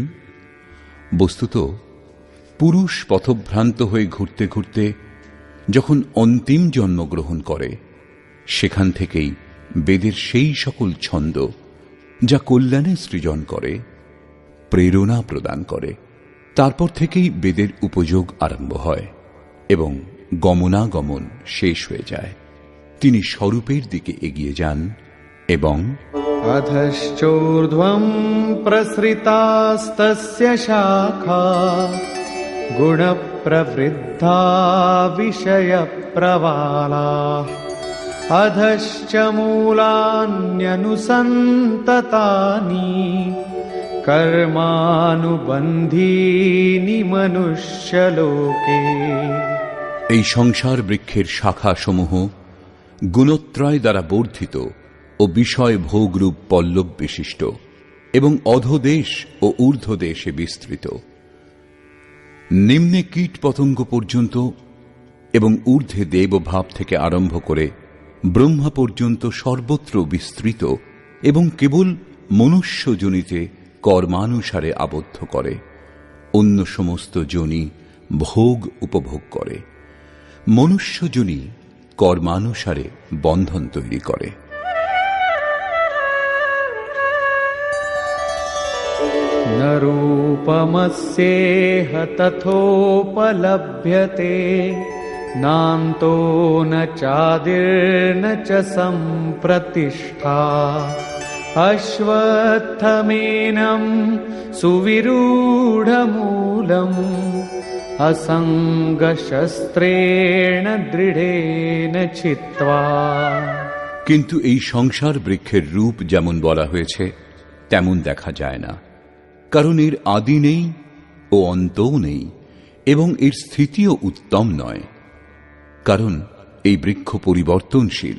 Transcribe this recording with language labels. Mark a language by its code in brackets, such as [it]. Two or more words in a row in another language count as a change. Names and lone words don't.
[bn] বস্তুত পুরুষ পথভ্রান্ত হয়ে ঘুরতে ঘুরতে যখন অন্তিম জন্মগ্রহণ করে, সেখান থেকেই বেদের সেই সকল ছন্দ যা কল্যাণে সৃজন করে, প্রেরণা প্রদান করে, তারপর থেকেই বেদের উপযোগ আরম্ভ হয় এবং গমনাগমন শেষ হয়ে যায়। তিনি স্বরূপের দিকে এগিয়ে যান এবং [sa] अधश्चोर्ध्वं प्रसृतास्तस्य शाखा गुणप्रवृद्धा विषयप्रवालाः अधश्च मूलान्यनुसन्ततानि कर्मानुबन्धीनि मनुष्यलोके। [bn] এই সংসার বৃক্ষের শাখাসমূহ গুণত্রয় দ্বারা বর্ধিত ও বিষয় ভোগরূপ পল্লব বিশিষ্ট এবং অধোদেশ ও ঊর্ধ্বদেশে বিস্তৃত। নিম্নে কীট পতঙ্গ পর্যন্ত এবং ঊর্ধ্বে দেবভাব থেকে আরম্ভ করে ব্রহ্মা পর্যন্ত সর্বত্র বিস্তৃত এবং কেবল মনুষ্য যোনিতে কর্মানুসারে আবদ্ধ করে। অন্য সমস্ত যোনি ভোগ উপভোগ করে। মনুষ্য যোনি কর্মানুসারে বন্ধন তৈরি করে। [sa] न रूपमस्येह तथोपलभ्यते नान्तो न चादिर्न च सम्प्रतिष्ठा अश्वत्थमेनं सुविरूढमूलम् असङ्गशस्त्रेण दृढेन छित्त्वा। [bn] কিন্তু এই সংসার বৃক্ষের রূপ যেমন বলা হয়েছে তেমন দেখা যায় না, কারণ এর আদি নেই ও অন্তও নেই, এবং এর স্থিতিও উত্তম নয়, কারণ এই বৃক্ষ পরিবর্তনশীল।